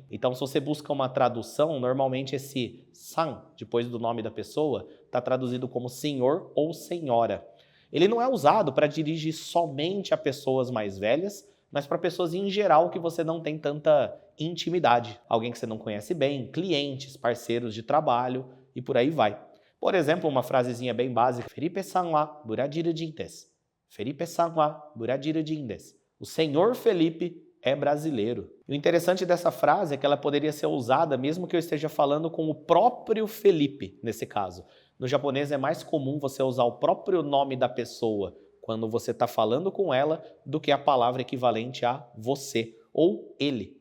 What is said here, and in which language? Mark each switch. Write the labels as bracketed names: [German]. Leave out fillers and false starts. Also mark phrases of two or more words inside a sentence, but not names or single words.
[Portuguese] Então se você busca uma tradução, normalmente esse san, depois do nome da pessoa, está traduzido como senhor ou senhora. Ele não é usado para dirigir somente a pessoas mais velhas, mas para pessoas em geral que você não tem tanta intimidade. Alguém que você não conhece bem, clientes, parceiros de trabalho e por aí vai. Por exemplo, uma frasezinha bem básica. [Japanese] フェリペさんはブラジル人です。フェリペさんはブラジル人です. [Portuguese] O senhor Felipe é brasileiro. E o interessante dessa frase é que ela poderia ser usada mesmo que eu esteja falando com o próprio Felipe, nesse caso. No japonês é mais comum você usar o próprio nome da pessoa quando você está falando com ela, do que a palavra equivalente a você ou ele.